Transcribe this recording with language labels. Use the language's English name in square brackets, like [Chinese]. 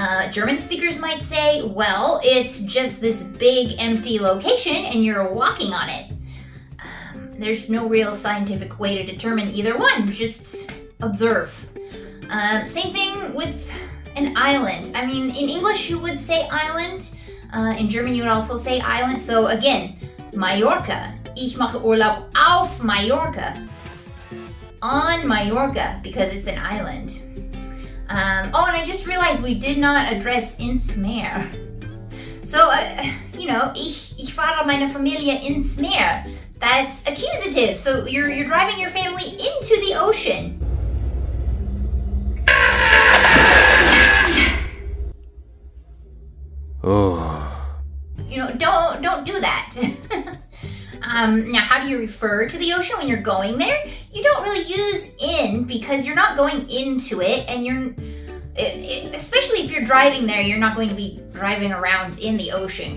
[English] German speakers might say, well, it's just this big empty location and you're walking on it. There's no real scientific way to determine either one, just observe. Same thing with an island. I mean, in English you would say island. In German you would also say island. So again, Mallorca. [German] Ich mache Urlaub auf Mallorca. [English] On Mallorca, because it's an island. And I just realized we did not address ins Meer. [German] So, ich fahre meine Familie ins Meer. [English] That's accusative. So you're driving your family into the ocean. Oh. Don't do that. Now, how do you refer to the ocean when you're going there? You don't really use in because you're not going into it, and especially if you're driving there, you're not going to be driving around in the ocean.